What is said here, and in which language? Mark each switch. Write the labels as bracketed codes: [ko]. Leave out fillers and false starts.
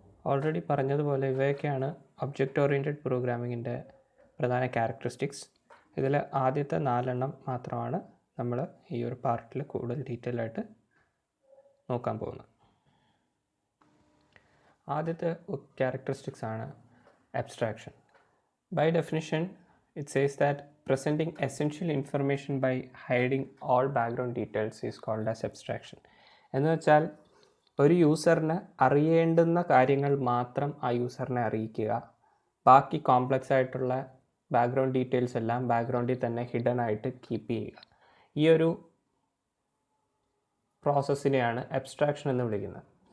[ml] Already പറഞ്ഞതുപോലെ ഇവയൊക്കെയാണ് object oriented പ്രോഗ്രാമിങ്ങിൻ്റെ പ്രധാന ക്യാരക്ടറിസ്റ്റിക്സ്. ഇതിൽ ആദ്യത്തെ 4 മാത്രമാണ് നമ്മൾ ഈ ഒരു പാർട്ടിൽ കൂടുതൽ ഡീറ്റെയിൽ ആയിട്ട് നോക്കാൻ പോകുന്നത്. ആദ്യത്തെ ക്യാരക്ടറിസ്റ്റിക്സ് ആണ് abstraction. [en] By definition it says that presenting essential information by hiding all background details is called as abstraction. [ml] എന്ന് വെച്ചാൽ ഒരു യൂസറിന് അറിയേണ്ടുന്ന കാര്യങ്ങൾ മാത്രം ആ യൂസറിനെ അറിയിക്കുക, ബാക്കി കോംപ്ലക്സ് ആയിട്ടുള്ള ബാക്ക്ഗ്രൗണ്ട് ഡീറ്റെയിൽസ് എല്ലാം ബാക്ക്ഗ്രൗണ്ടിൽ തന്നെ ഹിഡൻ ആയിട്ട് കീപ്പ് ചെയ്യുക. ഈ ഒരു പ്രോസസ്സിനെയാണ് അബ്സ്ട്രാക്ഷൻ എന്ന് വിളിക്കുന്നത്.